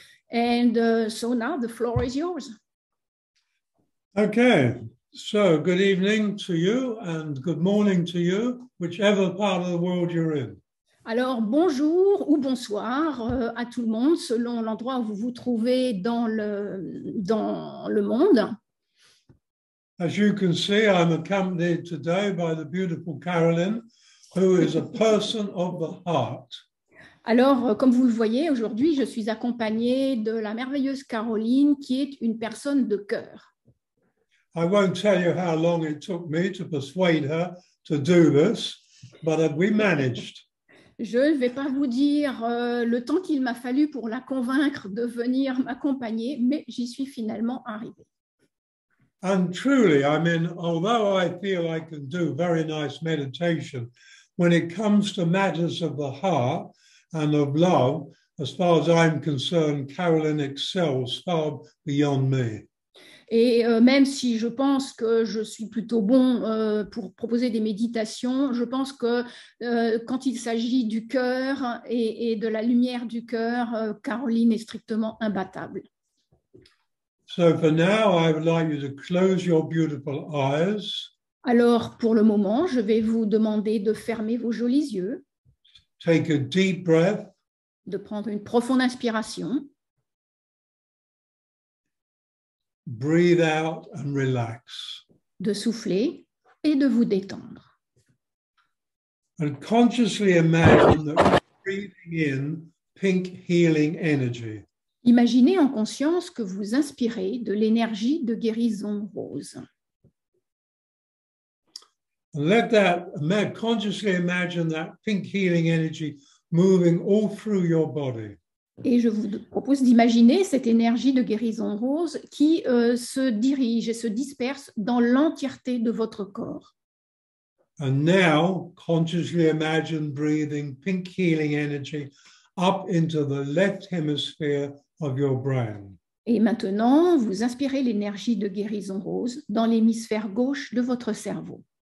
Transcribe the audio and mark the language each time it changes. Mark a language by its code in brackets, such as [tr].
[en] And so now the floor is yours. Okay. So, good evening to you and good morning to you, whichever part of the world you're in. [fr] Alors, bonjour ou bonsoir à tout le monde, selon l'endroit où vous vous trouvez dans le monde. [en] As you can see, I'm accompanied today by the beautiful Caroline, who is a person of the heart. [fr] Alors, comme vous le voyez, aujourd'hui, je suis accompagnée de la merveilleuse Caroline, qui est une personne de cœur. [en] I won't tell you how long it took me to persuade her to do this, but we managed. [fr] Je ne vais pas vous dire le temps qu'il m'a fallu pour la convaincre de venir m'accompagner, mais j'y suis finalement arrivée. [en] And truly, I mean, although I feel I can do very nice meditation, when it comes to matters of the heart and of love, as far as I'm concerned, Caroline excels far beyond me. [fr] Et même si je pense que je suis plutôt bon pour proposer des méditations, je pense que quand il s'agit du cœur et de la lumière du cœur, Caroline est strictement imbattable. [en] So for now, I would like you to close your beautiful eyes. [fr] Alors, pour le moment, je vais vous demander de fermer vos jolis yeux, [en] Take a deep breath. [fr] De prendre une profonde inspiration. [en] Breathe out and relax. [fr] De souffler et de vous détendre. [en] And consciously imagine that you're breathing in pink healing energy. [fr] Imaginez en conscience que vous inspirez de l'énergie de guérison rose. [en] And let that, consciously imagine that pink healing energy moving all through your body. [fr] Et je vous propose d'imaginer cette énergie de guérison rose qui se dirige et se disperse dans l'entièreté de votre corps. [en] And now, consciously imagine breathing pink healing energy up into the left hemisphere of your brain. [fr] Et maintenant, vous inspirez l'énergie de guérison rose dans l'hémisphère gauche de votre cerveau.